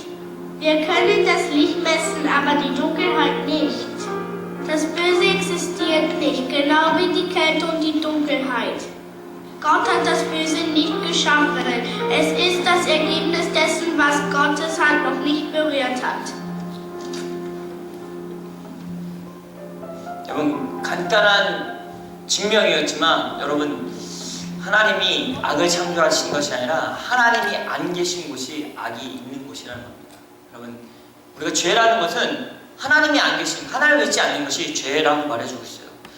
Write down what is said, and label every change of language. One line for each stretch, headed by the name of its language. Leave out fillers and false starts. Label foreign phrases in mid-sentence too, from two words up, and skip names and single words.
German: Wir können das Licht messen, aber die Dunkelheit nicht. Das Böse existiert nicht, genau wie die Kälte und die Dunkelheit. Gott hat das Böse nicht geschaffen. Es ist das Ergebnis dessen, was Gottes Hand noch nicht berührt hat.
Korean: 여러분 간단한 증명이었지만 여러분 하나님이 악을 창조하신 것이 아니라 하나님이 안 계신 곳이 악이 있는 곳이라는 겁니다. 여러분 우리가 죄라는 것은 하나님이 안 계신 하나님을 믿지 않는 것이 죄라고 말해주고 있어요.